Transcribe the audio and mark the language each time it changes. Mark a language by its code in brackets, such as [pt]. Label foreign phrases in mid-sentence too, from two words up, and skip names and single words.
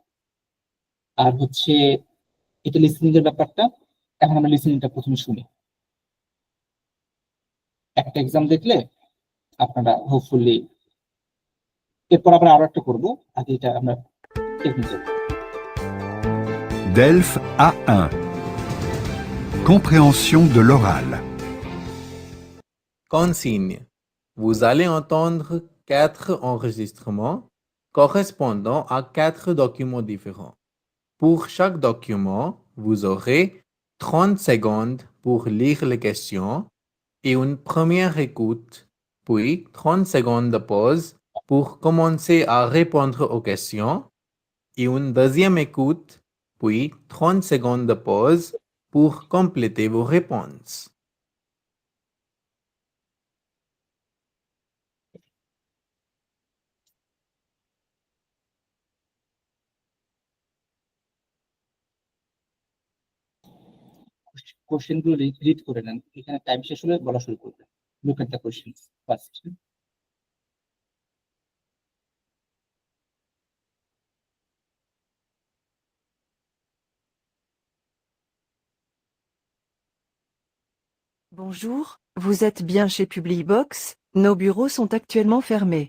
[bn] আর হচ্ছে এটা লিসেনিং এর ব্যাপারটা। এখন আমরা লিসেনিংটা প্রথমে শুনি। একটা এক্সাম দেখলে আপনারা হোপফুলি, এরপর আবার আরো একটা করবো, আগে এটা আমরা টেকনিক্যাল। [fr] DELF A1. Compréhension de l'oral. Consigne. Vous allez entendre 4 enregistrements correspondant à 4 documents différents. Pour chaque document, vous aurez 30 secondes pour lire les questions et une première écoute, puis 30 secondes de pause pour commencer à répondre aux questions et une deuxième écoute, puis 30 secondes de pause pour compléter vos réponses. [bn] কোশ্চেন গুলো রিড করে নেন, এখানে টাইম শেষ হলে বলা শুরু করবেন। [en] look at the questions first. [fr] Bonjour, vous êtes bien chez Publibox, nos bureaux sont actuellement fermés.